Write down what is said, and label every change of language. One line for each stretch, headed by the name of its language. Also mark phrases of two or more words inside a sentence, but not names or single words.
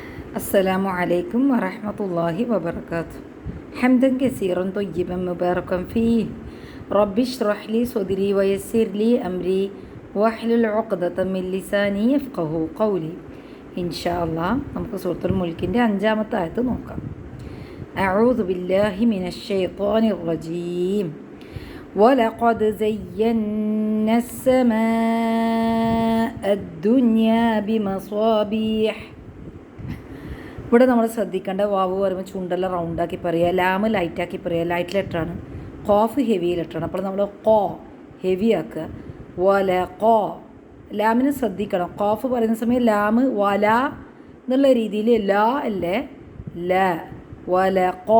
Arabic: السلام عليكم ورحمة الله وبركاته. حمدا كثيرا طيبا مباركا فيه. رب اشرح لي صدري ويسر لي أمري واحلل عقدة من لساني يفقه قولي. إن شاء الله
Malayalam: നമുക്ക് സൂറത്തുൽ മുൽക്കിൻ്റെ 5-ാമത്തെ ആയത്ത് നോക്കാം.
Arabic: أعوذ بالله من الشيطان الرجيم. ولقد زينا السماء الدنيا بمصابيح.
Malayalam: ഇവിടെ നമ്മൾ ശ്രദ്ധിക്കേണ്ട വാവ് പറയുമ്പോൾ ചുണ്ടെല്ലാം റൗണ്ടാക്കി പറയുക, ലാമ് ലൈറ്റാക്കി പറയുക.
English: light letter,
Malayalam: കോഫ്
English: heavy letter.
Malayalam: അപ്പോൾ നമ്മൾ കോ ഹെവി ആക്കുക. വല കോ, ലാമിന് ശ്രദ്ധിക്കണം. കോഫ് പറയുന്ന സമയം ലാമ് വല എന്നുള്ള രീതിയിൽ ലാ അല്ലേ ല വല കോ.